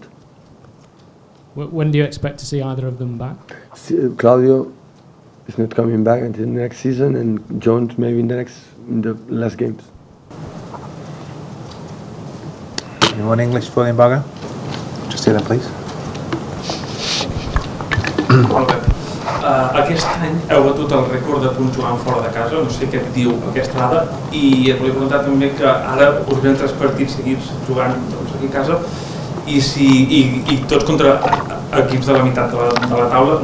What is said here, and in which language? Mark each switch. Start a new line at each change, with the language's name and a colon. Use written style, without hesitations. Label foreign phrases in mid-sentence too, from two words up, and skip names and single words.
English: When do you expect to see either of them back? Claudio is not coming back until next season, and John maybe in the last games. Anyone English for the embargo? Just say them, please.
Catalan: Molt bé. Aquest any heu batut el rècord de punts jugant fora de casa, no sé què et diu aquesta dada, i et volia preguntar també que ara us venen 3 partits seguits jugant aquí a casa i tots contra equips de la meitat de la taula.